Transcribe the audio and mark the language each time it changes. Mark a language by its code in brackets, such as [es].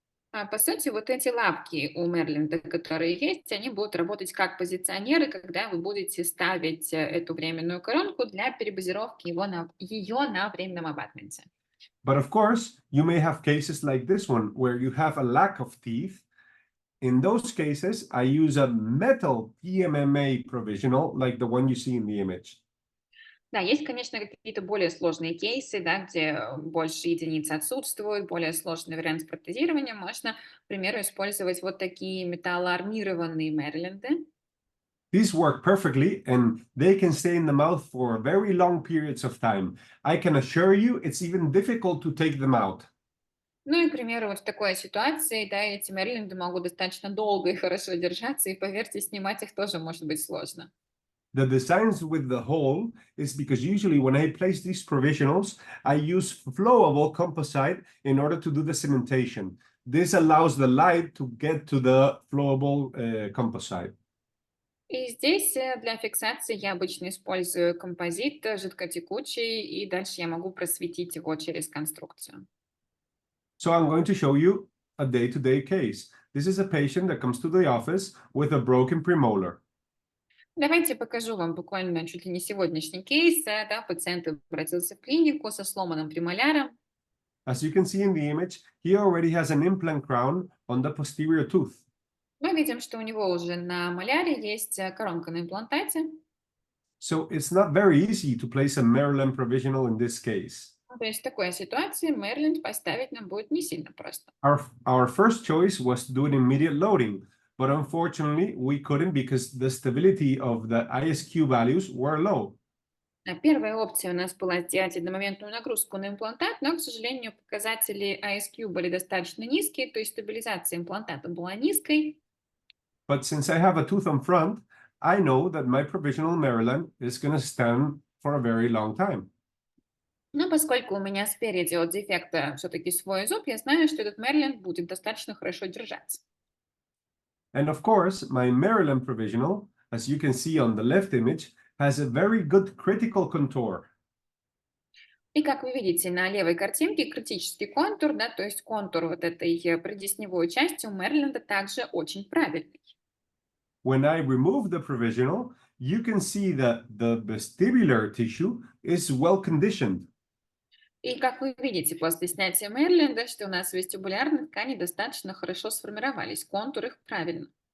[ru] По сути, вот эти лапки у Мерленда, которые есть, они будут работать как позиционеры, когда вы будете ставить эту временную коронку для перебазировки ее на временном абатменте. [en] But of course, you may have cases like this one where you have a lack of teeth. In those cases, I use a metal PMMA provisional like the one you see in the image. [ru] Да, есть, конечно, какие-то более сложные кейсы, да, где больше единиц отсутствует, более сложный вариант протезирования. Можно, к примеру, использовать вот такие металлоармированные Мэриленды. [en] These work perfectly and they can stay in the mouth for very long periods of time. I can assure you it's even difficult to take them out. [ru] Ну и, к примеру, вот в такой ситуации, да, эти Мерленды могут достаточно долго и хорошо держаться, и, поверьте, снимать их тоже может быть сложно. [en] The designs with the hole is because usually when I place these provisionals, I use flowable composite in order to do the cementation. This allows the light to get to the flowable composite. [ru] И здесь для фиксации я обычно использую композит жидкотекучий, и дальше я могу просветить его через конструкцию. [en] So I'm going to show you a day-to-day case. This is a patient that comes to the office with a broken premolar. [ru] Давайте покажу вам буквально чуть ли не сегодняшний кейс. Да, пациент обратился в клинику со сломанным премоляром. [en] As you can see in the image, he already has an implant crown on the posterior tooth. [ru] Мы видим, что у него уже на маляре есть коронка на имплантате. [en] So it's not very easy to place a Maryland provisional in this case. [ru] То есть в такой ситуации Мэриленд поставить нам будет не сильно просто. [en] Our first choice was to do an immediate loading, but unfortunately we couldn't because the stability of the ISQ values were low. [ru] Первая опция у нас была сделать одномоментную нагрузку на имплантат, но, к сожалению, показатели ISQ были достаточно низкие, то есть стабилизация имплантата была низкой. [en] But since I have a tooth on front, I know that my provisional Maryland is going to stand for a very long time. [ru] Но поскольку у меня спереди от дефекта все-таки свой зуб, я знаю, что этот Мэриленд будет достаточно хорошо держаться. [en] And of course, my Maryland provisional, as you can see on the left image, has a very good critical contour. [ru] И как вы видите на левой картинке, критический контур, да, то есть контур вот этой придесневой части у Мэриленда также очень правильный. [en] When I remove the provisional, you can see that the vestibular tissue is well conditioned. [ru] И как вы видите после снятия Мэриленда, что у нас вестибулярные ткани достаточно хорошо сформировались, контур их правильно.